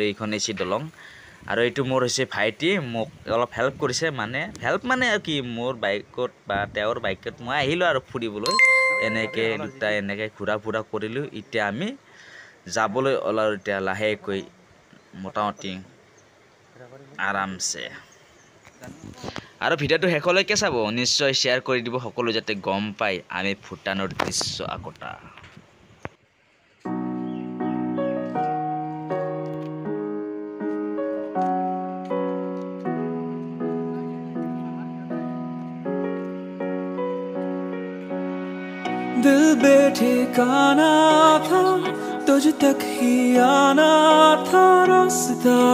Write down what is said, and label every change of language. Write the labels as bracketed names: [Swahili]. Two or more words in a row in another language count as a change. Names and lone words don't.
[Assamese] এইখন হৈছে দলং আৰু এইটো মোৰ হৈছে ভাইটি মোক অলপ হেল্প কৰিছে মানে হেল্প মানে কি মোৰ বাইকত বা তেওঁৰ বাইকত মই আহিলোঁ আৰু ফুৰিবলৈ এনেকৈ দুটা এনেকৈ ঘূৰা ফুৰা কৰিলোঁ এতিয়া আমি যাবলৈ ওলালোঁ এতিয়া লাহেকৈ মোটামুটি আৰামছে আৰু ভিডিঅ'টো শেষলৈকে চাব নিশ্চয় শ্বেয়াৰ কৰি দিব সকলো যাতে গম পায় আমি ভূটানৰ দৃশ্য আকটা [Hindi] दिल बेठिकाना था तुझ तक ही आना था रास्ता